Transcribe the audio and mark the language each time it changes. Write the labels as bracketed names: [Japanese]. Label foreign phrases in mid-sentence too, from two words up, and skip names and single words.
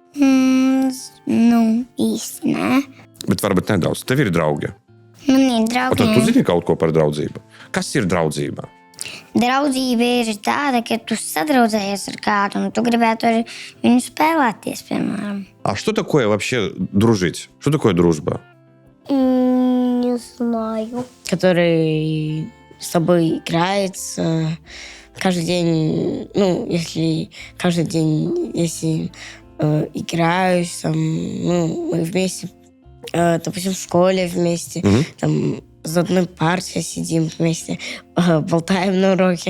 [Latvian] Īsti nē. Bet varbūt nedaudz. Tev ir draugi. Man ir Un draugi. tad tu zini kaut ko par draudzību. Kas ir draudzība? Draudzība ir tāda, ka tu sadraudzējies ar kādu, un tu gribētu ar viņu spēlēties, piemēram. [Russian] А что такое вообще дружить? Что такое дружба? Не знаю. Который с тобой играется каждый день, если каждый день, если играюсь, там, мы вместе, допустим, в школе вместе, там, за одной партией сидим вместе, болтаем на уроке.